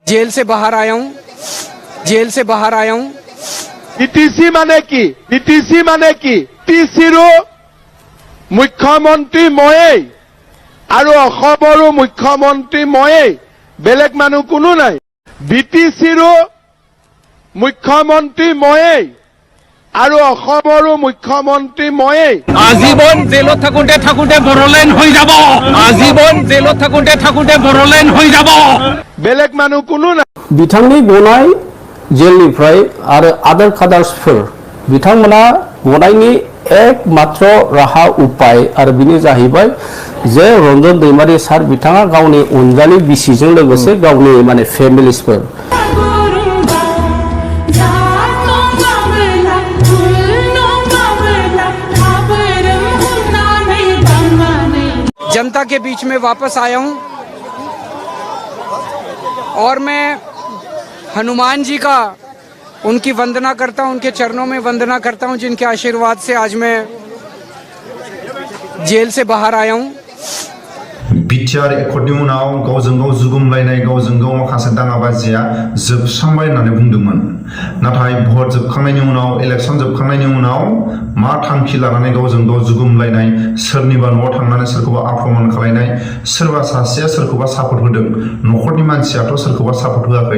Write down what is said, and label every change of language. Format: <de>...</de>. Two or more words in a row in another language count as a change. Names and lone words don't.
<hi>जेल से बाहर आया हूँ, जेल से बाहर आया हूँ।</hi> <as>বিটিসি মানে কি? বিটিসি মানে কি? টিচিৰো মুখ্যমন্ত্ৰী ময়েই আৰু অসমৰো মুখ্যমন্ত্ৰী ময়েই, বেলেগ মানুহ কোনো নাই। বিটিচিৰো মুখ্যমন্ত্ৰী ময়েই আৰু অসমৰো মুখ্যমন্ত্ৰী ময়েই। আজীবন জেলত থাকোঁতে থাকোঁতে বড়োলেণ্ড হৈ যাব, আজীবন জেলত থাকোঁতে থাকোঁতে বড়োলেণ্ড হৈ যাব। বেলেগ মানুহ কোনো নাই।</as> <brx>बिथांनि गनाय जेलनिफ्राय आरो आदार खादार्सफोर बिथांमोना गनायनि एकमात्र राहा उपाय आरो बिनि जाहैबाय जे रन्जन दैमारि सार बिथाङा गावनि अनजालि बिसिजों लोगोसे गावनि माने फेमिलिसफोर</brx> <hi>जनता के बीच में वापस आया हूँ और मैं हनुमान जी का उनकी वंदना करता हूँ, उनके चरणों में वंदना करता हूँ, जिनके आशीर्वाद से आज मैं जेल से बाहर आया हूँ।</hi> <brx>बिटिआर एकर्डनि उनाव गावजों गाव जुगुमलायनाय गावजों गाव माखासे दाङाबाजिया जोबस्रांबाय होननानै बुंदोंमोन। नाथाय भट जोबखांनायनि उनाव इलेक्सन जोबखांनायनि उनाव मा थांखि लानानै गावजों गाव जुगुमलायनाय, सोरनिबा न'आव थांनानै सोरखौबा आक्रमण खालायनाय, सोरबा सासेया सोरखौबा सापर्ट होदों, न'खरनि मानसियाथ' सोरखौबा सापर्ट होआखै।</brx>